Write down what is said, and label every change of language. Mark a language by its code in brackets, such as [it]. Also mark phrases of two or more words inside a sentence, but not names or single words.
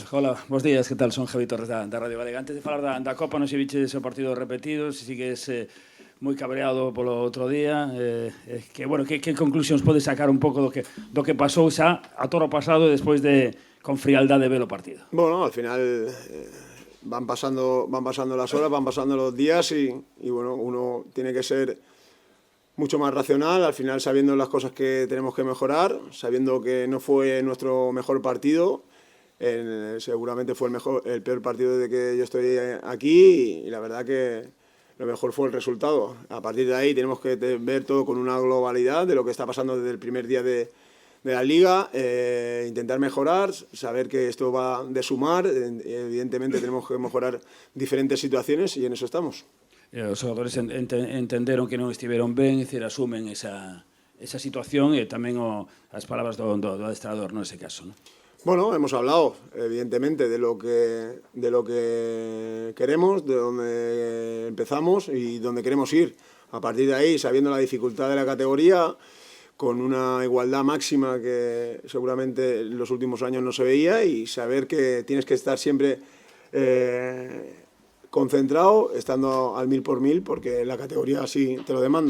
[gl] Hola, bons días, que tal? Son Javi Torres da Radio Galega. Antes de falar da Copa, non se viche ese partido repetido, se sigues moi cabreado polo outro día, que, bueno, que conclusións podes sacar un pouco do que pasou xa a toro pasado e despois de, con frialdade, ver o partido? [es] Bueno, al final van pasando las horas, van pasando los días y bueno, uno tiene que ser mucho más racional, al final sabiendo las cosas que tenemos que mejorar, sabiendo que no fue nuestro mejor partido, seguramente fue el peor partido desde que yo estoy aquí y la verdad que lo mejor fue el resultado. A partir de ahí tenemos que ver todo con una globalidad de lo que está pasando desde el primer día de la Liga, intentar mejorar, saber que esto va de sumar, evidentemente tenemos que mejorar diferentes situaciones y en eso estamos. [gl] Os xogadores entenderon que non estiveron ben, é dicir, asumen esa situación e tamén as palabras do adestrador, no ese caso, non? [es] Bueno, hemos hablado, evidentemente, de lo que queremos, de dónde empezamos y dónde queremos ir. A partir de ahí, sabiendo la dificultad de la categoría, con una igualdad máxima que seguramente en los últimos años no se veía y saber que tienes que estar siempre concentrado, estando al 1000 por 1000, porque la categoría así te lo demanda.